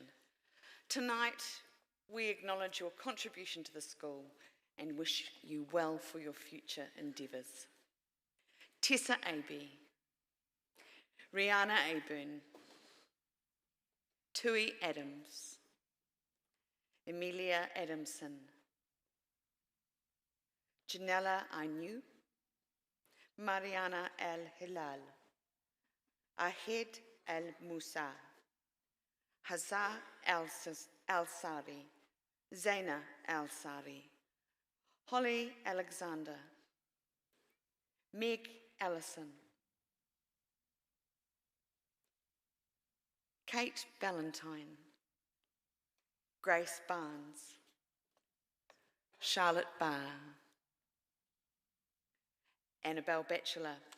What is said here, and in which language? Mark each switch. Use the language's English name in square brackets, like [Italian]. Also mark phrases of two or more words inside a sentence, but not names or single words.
[English] Tonight, we acknowledge your contribution to the school and wish you well for your future endeavours. Tessa Aby, Rihanna Aburn, Tui Adams, Emilia Adamson, Janella Ainu, Mariana Al Hilal, Ahed Al Musa, Hazza Al Sari, Zaina Al Sari, Holly Alexander, Meg Allison, Kate Valentine, Grace Barnes, Charlotte Barr, Annabelle Batchelor,